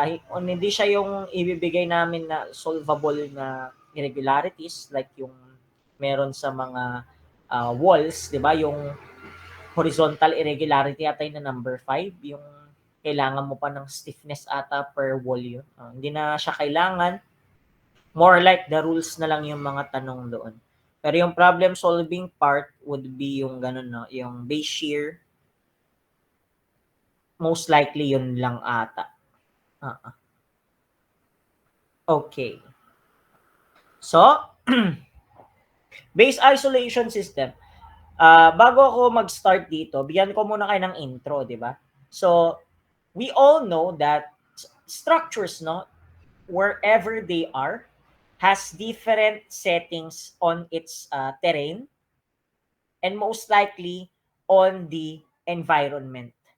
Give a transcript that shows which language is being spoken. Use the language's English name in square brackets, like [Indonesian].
[Filipino] Hindi siya yung ibibigay namin na solvable na irregularities like yung meron sa mga walls, 'di ba? Yung horizontal irregularity ata yung na number 5, yung kailangan mo pa ng stiffness ata per wall yun. Hindi na siya kailangan. [English] More like the rules [Filipino] na lang yung mga tanong doon. Pero yung [English] problem solving part would be [Filipino] yung ganun, no? Yung base shear, most likely yun lang ata. [English] Okay. So, base isolation system. [Filipino] Bago ako mag-start dito, bigyan ko muna kayo ng intro, di ba? [English] So, we all know that structures, no, wherever they are, has different settings on its terrain and most likely on the environment.